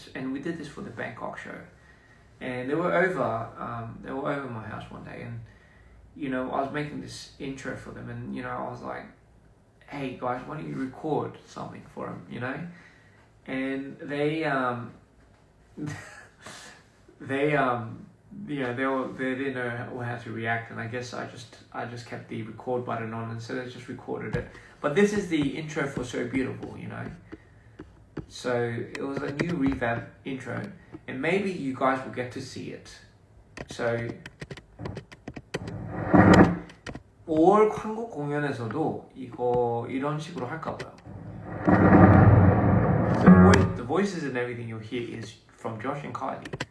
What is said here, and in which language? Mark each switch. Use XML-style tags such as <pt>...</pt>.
<en>And we did this for the Bangkok show. And they were over my house one day, and I was making this intro for them, and I was like, hey guys, why don't you record something for them, And they didn't know how to react, and I guess I just kept the record button on, and so they just recorded it. But this is the intro for So Beautiful, So it was a new revamp intro, and maybe you guys will get to see it.</en> <ko>So 5월 한국 공연에서도 이런 식으로 할까 봐요.</ko> <en>The voices and everything you'll hear is from Josh and Kylie.</en>